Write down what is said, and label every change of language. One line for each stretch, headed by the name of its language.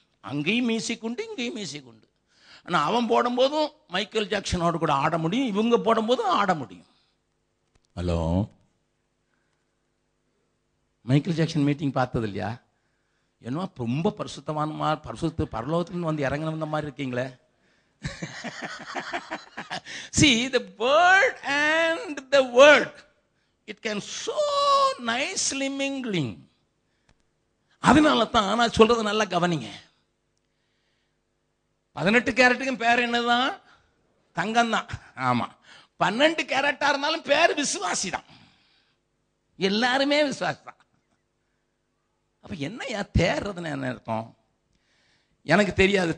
Tamil: அங்கேயும் மியூசிக் உண்டு, இங்கேயும் மியூசிக் உண்டு. ஆனால் அவன் போடும்போதும் மைக்கேல் ஜாக்சனோடு கூட ஆட முடியும், இவங்க போடும்போதும் ஆட முடியும். ஹலோ, மைக்கேல் ஜாக்சன் மீட்டிங் பார்த்தது இல்லையா? என்னவா ரொம்ப பரிசுத்தமான பரலோகத்துலேருந்து வந்து இறங்கின மாதிரி இருக்கீங்களே.
English: See, the bird and the word, it can so nicely mingling.
Tamil: அதனால தான் நான் சொல்றது நல்லா கவனிங்க. 18 கேரட்டுக்கும் பேர் என்னதான்? தங்கம் தான். ஆமா, 12 கேரட்டா இருந்தாலும் பேர் விசுவாசி தான். எல்லாருமே விசுவாசி தான். அப்ப என்னையா தேர்றதுன்னு என்ன அர்த்தம்? எனக்கு தெரியாது.